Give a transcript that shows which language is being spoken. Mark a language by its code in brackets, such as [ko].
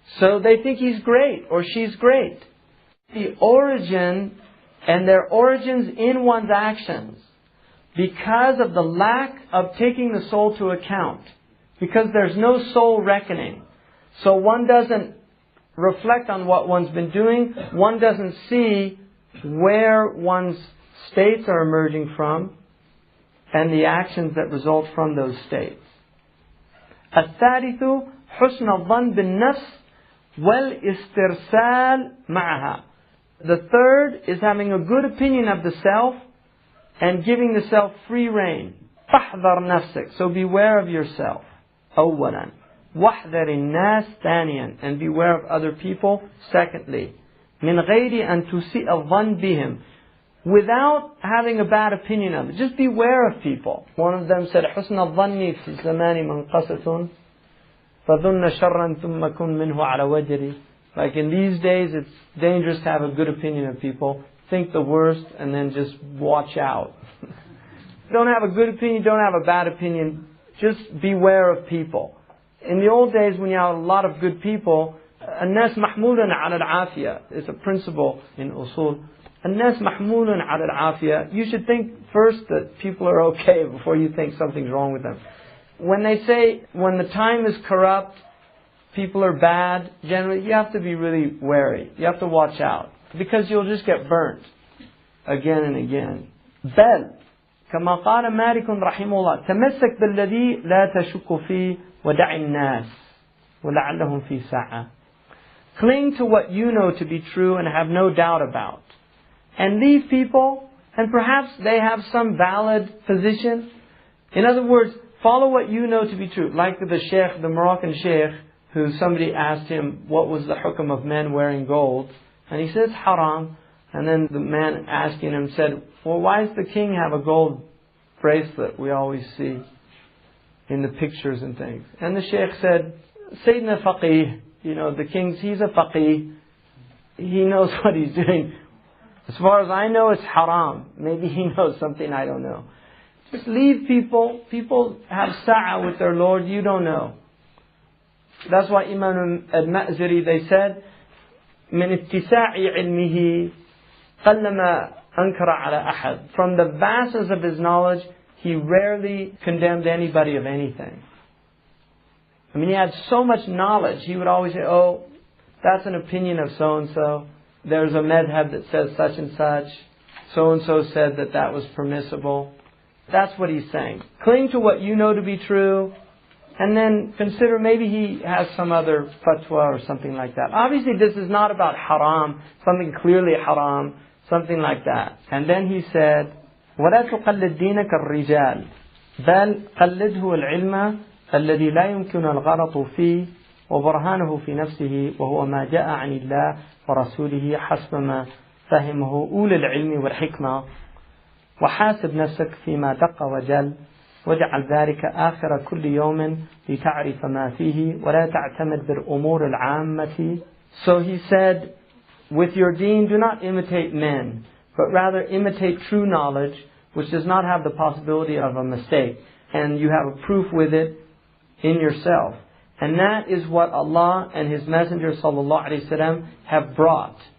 [en] So they think he's great or she's great. The origin and their origins in one's actions, because of the lack of taking the soul to account, because there's no soul reckoning. So one doesn't reflect on what one's been doing. One doesn't see where one's states are emerging from and the actions that result from those states. [ar] الثالث حسن الظن بالنفس والاسترسال معها. [en] The third is having a good opinion of the self and giving the self free rein. [ar] فاحذر نفسك. [en] So beware of yourself. [ar] أولا واحذر الناس ثانيا, [en] and beware of other people secondly, [ar] من غير أن تسيء الظن بهم, [en] without having a bad opinion of it. Just beware of people. One of them said, [ar] حسن الظن في الزمان منقصة فظن شرا ثم كن منه على وجري. [en] Like in these days, it's dangerous to have a good opinion of people. Think the worst and then just watch out. Don't have a good opinion, don't have a bad opinion. Just beware of people. In the old days, when you have a lot of good people, [ar] الناس محمول على العافية. [en] It's a principle in usul. [ar] الناس محمول على العافية. [en] You should think first that people are okay before you think something's wrong with them. When they say, when the time is corrupt, people are bad, generally, you have to be really wary. You have to watch out. Because you'll just get burnt again and again. [ar] بل كما قال مالك رحمه الله تمسك بالذي لا تشك فيه ودع الناس ولعلهم في ساعة. [en] Cling to what you know to be true and have no doubt about. And leave people, and perhaps they have some valid position. In other words, follow what you know to be true. Like the Shaykh, the Moroccan Shaykh, who somebody asked him what was the hukm of men wearing gold. And he says haram. And then the man asking him said, well, why does the king have a gold bracelet we always see in the pictures and things? And the Shaykh said, Sayyidina Faqih, the king's, he's a Faqih. He knows what he's doing. As far as I know, it's haram. Maybe he knows something I don't know. Just leave people. People have sa'a with their Lord. You don't know. That's why Imam al-Ma'ziri, they said, [ar] من اتساع علمه قلما أنكر على أحد. [en] From the vastness of his knowledge, he rarely condemned anybody of anything. I mean, he had so much knowledge. He would always say, oh, that's an opinion of so-and-so. There's a madhab that says such and such. So-and-so said that that was permissible. That's what he's saying. Cling to what you know to be true. And then consider maybe he has some other fatwa or something like that. Obviously this is not about haram, something clearly haram, something like that. [ar] And then he said, وَلَا تُقَلِّدْ دِينَكَ الرِّجَالِ بَلْ قَلِّدْهُ الْعِلْمَ الَّذِي لَا يُمْكِنُ الْغَلَطُ فِيهِ وبرهانه في نفسه وهو ما جاء عن الله ورسوله حسب ما فهمه أولي العلم والحكمة وحاسب نفسك فيما دق وجل واجعل ذلك آخر كل يوم لتعرف ما فيه ولا تعتمد بالأمور العامة. [en] So he said, with your deen do not imitate men, but rather imitate true knowledge which does not have the possibility of a mistake, and you have a proof with it in yourself. And that is what Allah and His Messenger ﷺ have brought.